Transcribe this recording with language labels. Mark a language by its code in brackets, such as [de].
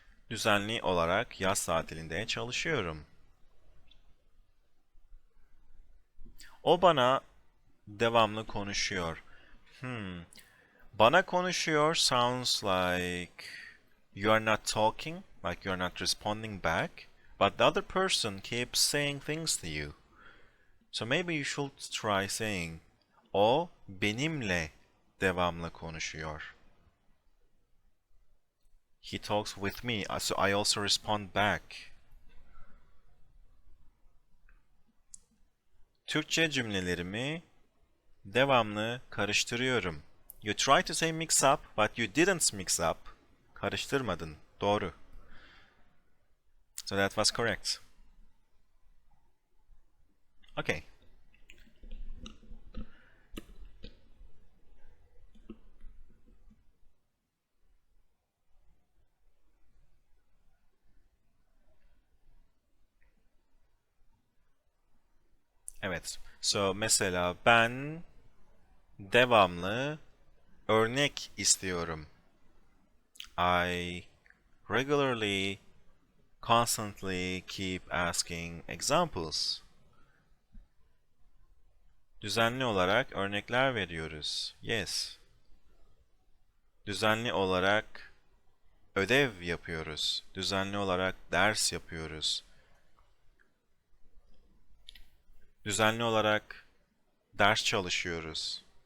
[tr] Düzenli olarak yaz tatilinde çalışıyorum. O bana devamlı konuşuyor. Bana konuşuyor [en] sounds like you are not talking, like you are not responding back, but the other person keeps saying things to you. So maybe you should try saying, [tr] o benimle devamlı konuşuyor. [en] He talks with me, so I also respond back. [tr] Türkçe cümlelerimi devamlı karıştırıyorum. [en] You try to say mix up, but you didn't mix up. [tr] Karıştırmadın. Doğru. [en] So that was correct. Okay. [tr] Evet. So mesela ben devamlı örnek istiyorum. [en] I regularly, constantly keep asking examples. [tr] Düzenli olarak örnekler veriyoruz. [en] Yes. [tr] Düzenli olarak ödev yapıyoruz. Düzenli olarak ders yapıyoruz. Düzenli olarak ders çalışıyoruz.